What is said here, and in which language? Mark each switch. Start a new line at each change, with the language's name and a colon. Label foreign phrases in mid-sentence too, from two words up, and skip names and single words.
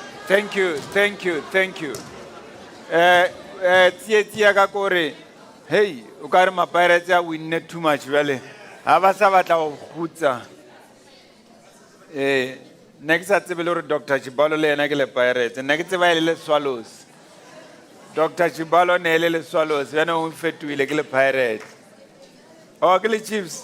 English: Thank you.
Northern Sotho: Tia ka kore, hey, o ka re ma-pirates a winne
English: too much
Northern Sotho: jwale. Ha ba sa batla go khutsa. Ne ke sa tsebe le gore Dr. Chibalo le yena ke le Pirates, ne ke tseba e le Swallows. Dr. Chibalo ne e le Swallows, bjana o fetohile ke le Pirates. Oh, ke le Chiefs.